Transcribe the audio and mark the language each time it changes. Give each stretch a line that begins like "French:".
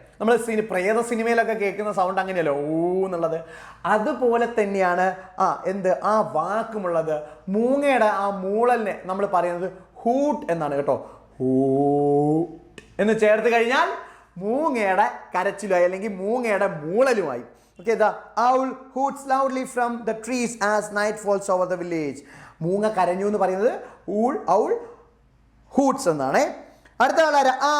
Malayalam: നമ്മൾ പ്രേത സിനിമയിലൊക്കെ കേൾക്കുന്ന സൗണ്ട് അങ്ങനെയല്ലോ, ഊ എന്നുള്ളത്. അതുപോലെ തന്നെയാണ് ആ വാക്കുമുള്ളത്. മൂങ്ങയുടെ ആ മൂളലിനെ നമ്മൾ പറയുന്നത് ഹൂട്ട് എന്നാണ് കേട്ടോ. ഹൂട്ട് എന്ന് ചേർത്ത് കഴിഞ്ഞാൽ മൂങ്ങയുടെ കരച്ചിലുമായി അല്ലെങ്കിൽ മൂങ്ങയുടെ മൂളലുമായി.
English: Okay, the owl hoots loudly from the trees as night falls over the village.
Malayalam: മൂങ്ങ കരഞ്ഞു എന്ന് പറയുന്നത്
English: owl hoots
Malayalam: എന്നാണ്. അടുത്ത ആളാരാ?